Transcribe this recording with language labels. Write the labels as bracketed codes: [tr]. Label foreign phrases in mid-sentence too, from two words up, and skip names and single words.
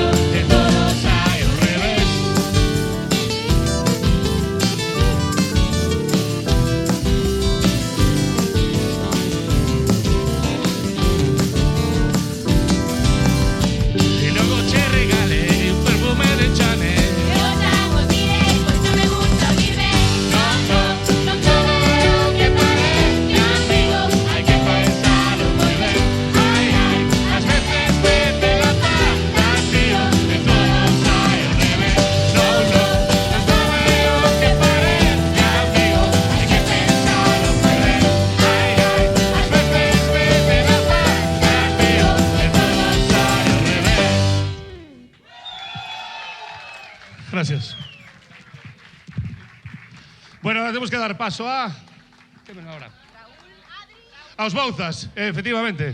[gl] que todo sai ao revés. [es] Y luego che regalé un perfume de Chanel. [gl] eu xa vos direi, pois non me gusta oír ben. No, no, no todo é o que parece, amigo. [es] Hay que pensarlo muy bien. Ay, ay, las veces mete la pata, tío, [gl] que todo sai ao revés. No, no, no todo é o que parece, amigo. [es] Hay que pensarlo muy bien. Ay, ay, las veces mete la pata, tío, que todo sai ao revés. Gracias. Bueno, ahora tenemos que dar paso a... ¿Qué ven ahora? [gl] Aos Bouzas, efectivamente.